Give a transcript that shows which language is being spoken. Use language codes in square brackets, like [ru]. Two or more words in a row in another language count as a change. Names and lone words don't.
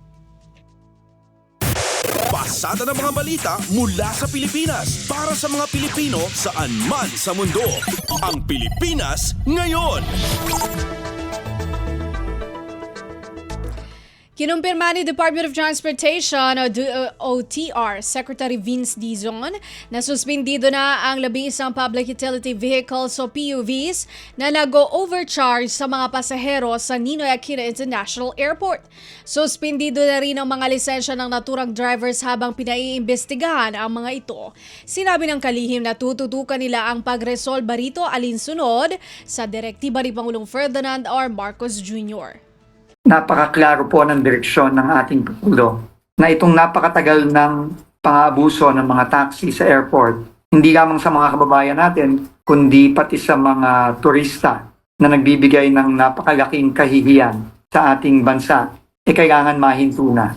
[tl] Pasada ng mga balita mula sa Pilipinas para sa mga Pilipino saan man sa mundo. Ang Pilipinas ngayon. Kinumpirma ni Department of Transportation o DOTR Secretary Vince Dizon na suspendido na ang 11 [en] public utility vehicles [tl] o PUVs na nag-overcharge sa mga pasahero sa Ninoy Aquino International Airport. Suspendido na rin ang mga lisensya ng naturang drivers habang pinaiimbestigahan ang mga ito. Sinabi ng kalihim na tututukan nila ang pagresolba rito alinsunod sa direktiba ni Pangulong Ferdinand R. Marcos Jr. Napakaklaro po ng direksyon ng ating Pangulo na itong napakatagal ng pang-aabuso ng mga taxi sa airport, hindi lamang sa mga kababayan natin, kundi pati sa mga turista na nagbibigay ng napakalaking kahihiyan sa ating bansa, kailangan mahinto na.